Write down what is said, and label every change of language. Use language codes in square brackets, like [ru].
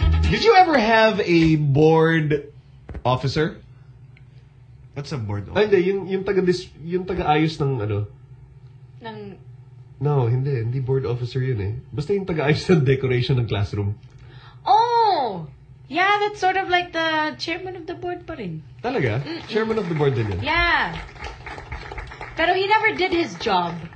[en] Did you ever have a board officer? What's a board officer? [tl] Hindi, yung taga-ayos ng ano? Ng... No, hindi board officer yun eh. Basta yung taga-ayos ng decoration ng classroom. Oh! [en] Yeah, that's sort of like the chairman of the board pa rin. [tl] Talaga? Mm-mm. Chairman of the board din yun. [en] Yeah. [tl] Pero [en] he never did his job.